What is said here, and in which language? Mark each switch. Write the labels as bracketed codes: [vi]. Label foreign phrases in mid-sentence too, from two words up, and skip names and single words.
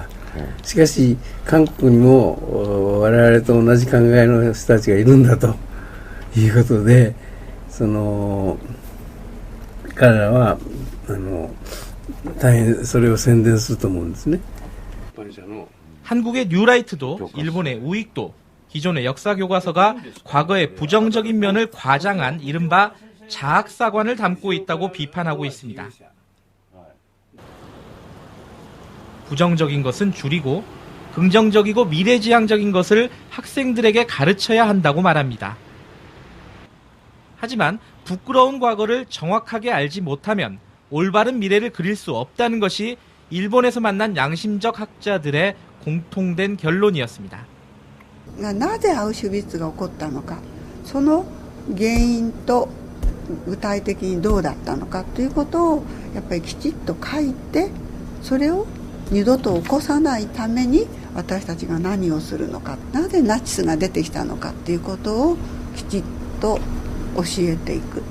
[ja] しかし韓国にも我々と同じ考えの人たちがいるんだということで、彼らは大変それを宣伝すると思うんですね。 [ko] 한국의 뉴라이트도 일본의 우익도 기존의 역사 교과서가 과거의 부정적인 면을 과장한 이른바 자학사관을 담고 있다고 비판하고 있습니다. 부정적인 것은 줄이고 긍정적이고 미래지향적인 것을 학생들에게 가르쳐야 한다고 말합니다. 하지만 부끄러운 과거를 정확하게 알지 못하면 올바른 미래를 그릴 수 없다는 것이 일본에서 만난 양심적 학자들의 공통된 결론이었습니다. [ja] なぜアウシュビッツが起こったのか、その原因と具体的にどうだったのかということをやっぱりきちっと書いて、それを二度と起こさないために私たちが何をするのか、なぜナチスが出てきたのかということをきちっと教えていく。